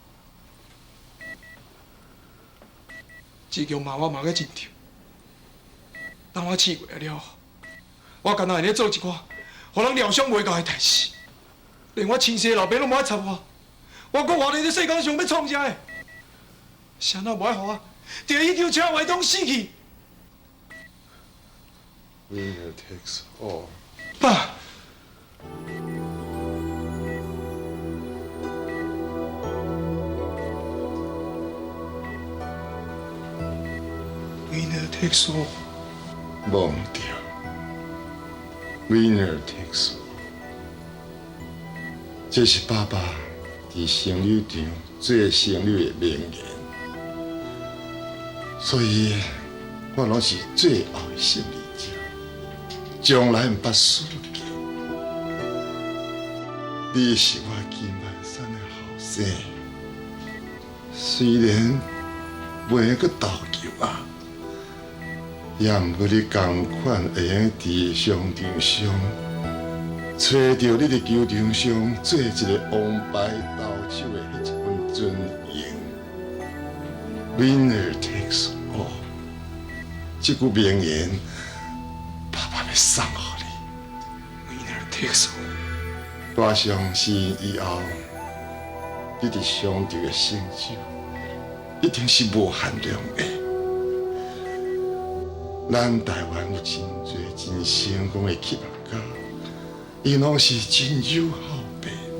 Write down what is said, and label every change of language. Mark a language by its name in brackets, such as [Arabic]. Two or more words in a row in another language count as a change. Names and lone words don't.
[Min Nan Chinese] 志强骂我骂个真痛，当我气过来了，我干那会咧做一寡互人料想袂到的代志，连我亲生的老爸拢无爱插我，我搁活在这世界上要创啥个？谁人无爱互我？伫迄条车外中死去。 [English] Winner takes all。爸。Winner takes all。忘掉。Winner takes all。 [Min Nan Chinese] 这是爸爸伫生日场最生日的名言。所以，我拢是最后的胜利者，从来唔捌输过。你是我金万山的后生，虽然袂阁投球啊，也毋过你同款会用伫商场上找到你伫球场上做一个王牌投手的迄一份尊严。 [English] winner takes all [Min Nan Chinese] 这句名言，爸爸要送给你。 [English] Winner takes all。 [Min Nan Chinese] 我相信以后，你伫上帝的成就，一定是无限量的。咱台湾有真侪真成功的企业家，伊拢是真友好爸母。